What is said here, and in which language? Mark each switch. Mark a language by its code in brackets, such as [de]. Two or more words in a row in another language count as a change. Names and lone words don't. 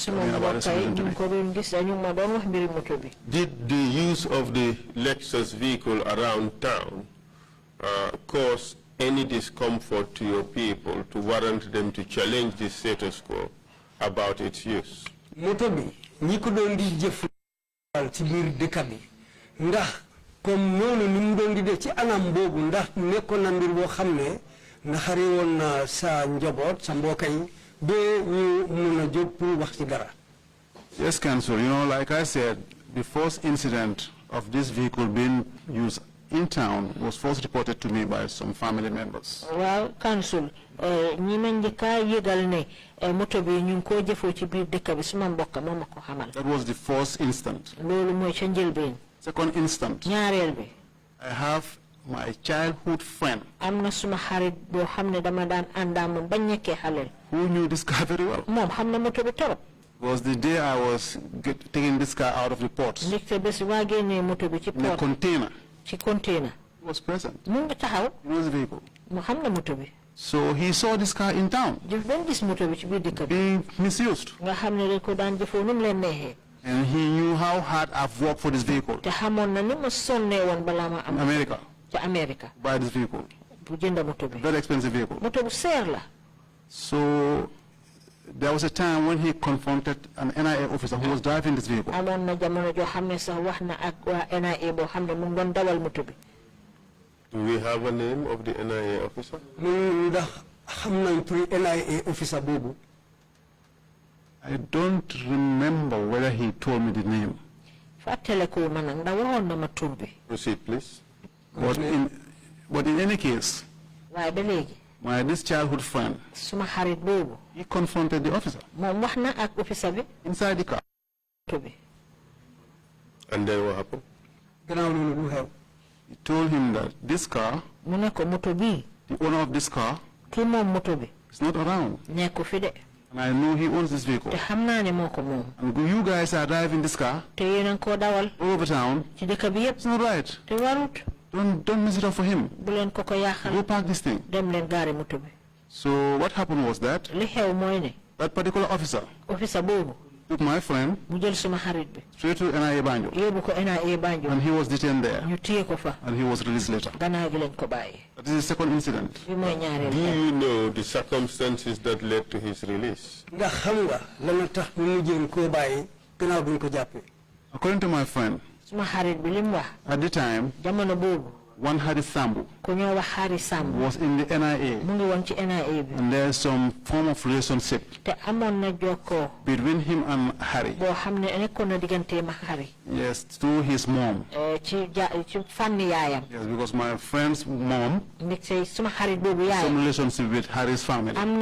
[en] Did the use of the Lexus vehicle around town cause any discomfort to your people to warrant them to challenge the status quo about its use? [wo] Ndax comme noonu ni mu doon di def ci anam boobu ndax nekkoon na mbir boo xam ne naxari woon na sa njaboot sa mbokk yi ba ñu mun a jóg pour wax ci dara. [en] Yes, Council. You know, like I said, the first incident of this vehicle being used in town was first reported to me by some family members. Well, council, [wo] ñi ma njëkka yëgal ne moto bi ñu ko jëfoo ci biir dëkk bi suma mbokk moo ma ko xamal. [en] That was the first instant. [wo] Loolu mooy ca njëlbeen. [en] Second instant. [wo] ñaareel bi. [en] I have my childhood friend. [wo] Am na suma xarit boo xam ne dama daan àndaa moom ba nekkee xaleel. [en] Who knew this car very well. [wo] Moom xam na moto bi torop. [en] Was the day I was taking this car out of the port. [wo] Ndekte bés waa génnee moto bi ci port. [en] In a container. [wo] Ci container. [en] He was present. [wo] Mu ngi taxaw. [en] He was the vehicle. [wo] Mu xam na moto bi. [en] So he saw this car in town. [wo] Jëf doon gis moto bi ci biir dëkk bi. [en] Being misused. [wo] Nga xam ne dañ ko daan jëfoo nu mu leen neexee. [en] And he knew how hard I've worked for this vehicle. [wo] Te xamoon na ni ma sonnee woon balaa ma am. [en] America. [wo] Ca America. [en] Buy this vehicle. [wo] Bu jënd moto bi. [en] Very expensive vehicle. [wo] Moto bu seer la. [en] So there was a time when he confronted an NIA officer who was driving this vehicle. [wo] Amoon na jamono joo xam ne sax wax na ak waa NIA boo xam ne mu ngi doon dawal moto bi. [en] Do we have a name of the NIA officer? [wo] Ndax xam nañ turi NIA officer boobu. [en] I don't remember whether he told me the name. [wo] Fàttaliku ma nag ndax waxoon na ma tur bi. [en] Proceed, please. But in any case, [wo] waaye ba léegi. [en] this childhood friend, [wo] suma xarit boobu. [en] he confronted the officer. [wo] Moom wax na ak officer bi. [en] Inside the car. And then what happened? He told him that this car, [wo] mu ne ko moto bi. [en] the owner of this car, [wo] ki moom moto bi. [en] is not around. [wo] Nekku fi de. [en] And I know he owns this vehicle. [wo] Te xam naa ne moo ko moom. [en] And you guys are driving this car [wo] te yéen a ko dawal. [en] all over town. [wo] Ci dëkk bi yëpp. [en] It's not right. [wo] Te warut. [en] Don't mess it up for him. [wo] Bu leen ko yaaxal. [en] Go park this thing. [wo] Dem leen gaari moto bi. [en] So what happened was that [wo] li xew mooy ne. [en] that particular officer [wo] boobu. [en] took my friend [wo] mu jël suma xarit bi. [en] straight to NIA Banjul. [wo] yóbbu ko NIA Banjul. [en] And he was detained there. [wo] ñu téye ko fa. [en] And he was released later. [wo] gannaaw gi lañ ko bàyyi. [en] That is the second incident. [wo] bi mooy ñaareel. [en] Do you know the circumstances that led to his release? [wo] Ndax xam nga lan tax ñu mujjee koo bàyyi gannaaw bi ñu ko jàppee. [en] According to my friend, [wo] suma xarit bi li mu wax. [en] at the time, [wo] jamono boobu. [en] one Hari Sambu was in the NIA. And there's some form of relationship between him and Hari. Yes, through his mom. Yes, because my friend's mom some relationship with Hari's family.